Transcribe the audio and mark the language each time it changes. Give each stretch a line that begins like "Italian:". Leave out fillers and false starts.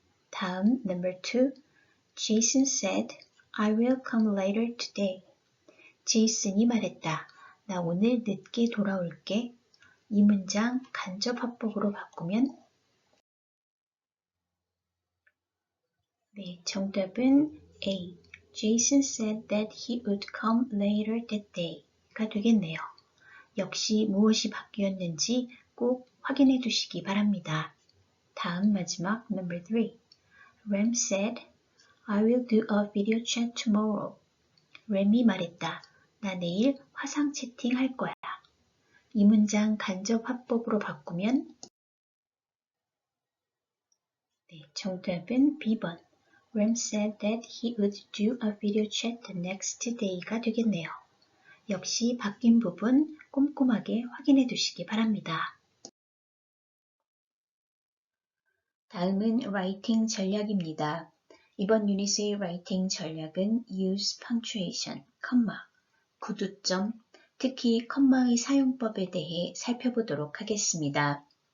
Korean: 다음
English: number 2. Jason said, I will come later today.
Korean: 제이슨이 말했다. 나 오늘 늦게 돌아올게. 이 문장 간접화법으로 바꾸면 네, 정답은 A.
English: Jason said that he would come later that day
Korean: 가 되겠네요. 역시 무엇이 바뀌었는지 꼭 확인해 두시기 바랍니다. 다음 마지막
English: number 3. Ram said, I will do a video chat tomorrow.
Korean: 램이 말했다. 나 내일 화상 채팅 할 거야. 이 문장 간접 화법으로 바꾸면 정답은 B번.
English: Ram said that he would do a video chat the next day
Korean: 가 되겠네요. 역시 바뀐 부분 꼼꼼하게 확인해 두시기 바랍니다. 다음은 라이팅 전략입니다. 이번 유닛의 라이팅 전략은
English: use punctuation,
Korean: 컴마, 구두점, 특히 컴마의 사용법에 대해 살펴보도록 하겠습니다.